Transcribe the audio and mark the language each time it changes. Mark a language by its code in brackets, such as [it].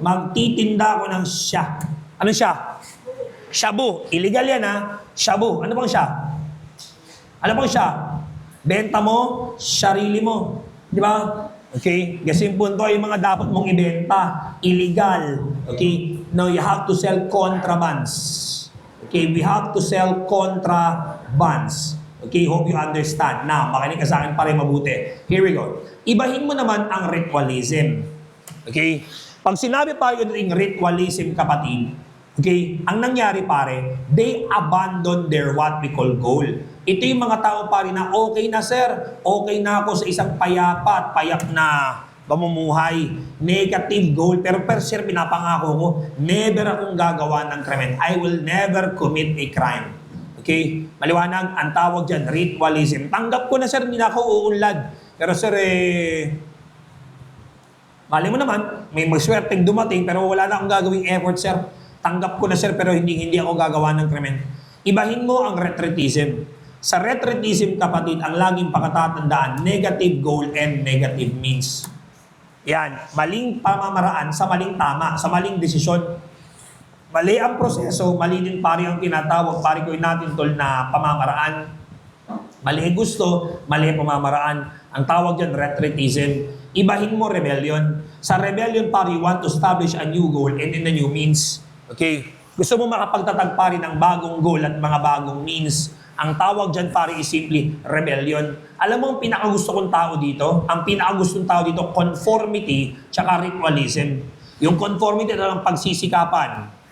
[tl] Magtitinda ko ng siya. Ano siya? Shabu. Illegal yan Shabu. Ano bang siya? Ano bang siya? Benta mo, sarili mo. Di ba? Okay? Kasi yung punto ay mga dapat mong ibenta. [en] Illegal. Okay? Now, you have to sell contrabands. Okay? We have to sell contrabands. Okay? Hope you understand. Now, [tl] makinig ka sa akin para mabuti. [en] Here we go. [tl] Ibahin mo naman ang ritualism. Okay? Pag sinabi pa yung ritualism, kapatid, okay, ang nangyari pare, [en] they abandon their what we call goal. [tl] Ito yung mga tao pare na okay na sir, okay na ako sa isang payapa at payak na pamumuhay. Negative goal. Pero sir, pinapangako ko, never akong gagawa ng krimen. [en] I will never commit a crime. [tl] Okay? Maliwanag, ang tawag dyan, ritualism. Tanggap ko na sir, hindi na ako uunlad. Pero sir, mali mo naman, may maswerteng dumating pero wala na akong gagawing effort sir. Tanggap ko na sir pero hindi ako gagawa ng krimen. Ibahin mo ang retreatism. Sa retreatism kapatid, ang laging pakatatandaan, [en] negative goal and negative means. [tl] Yan, maling pamamaraan sa maling tama, sa maling desisyon. Mali ang proseso, mali din pari ang tinatawag, pari ko natin tol na pamamaraan. Mali gusto, mali pamamaraan. Ang tawag dyan, retreatism. Ibahin mo rebellion. Sa rebellion pari, [en] you want to establish a new goal and in a new means. Okay? [tl] Gusto mo makapagtatag pari ng bagong goal at mga bagong means. Ang tawag dyan pare is simply rebellion. Alam mo ang pinakagusto kong tao dito? Ang pinakagustong tao dito, conformity tsaka ritualism. Yung conformity ito ang pagsisikapan.